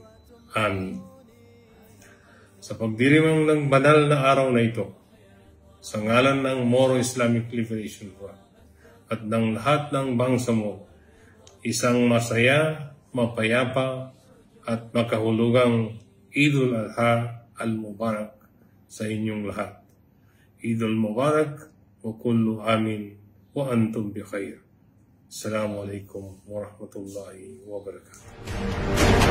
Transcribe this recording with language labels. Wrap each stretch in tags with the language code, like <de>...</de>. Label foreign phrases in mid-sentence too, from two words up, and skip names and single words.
<tl>Amin. Sa pagdiriwang ng banal na araw na ito, sa ngalan ng Moro Islamic Liberation Front at ng lahat ng Bangsamoro, isang masaya, mapayapa at makahulugang</tl> <ar>عيد الأضحى المبارك</ar> <tl>sa inyong lahat.</tl> <ar>عيد المبارك وكل عام وأنتم بخير. السلام عليكم ورحمة الله وبركاته.</ar>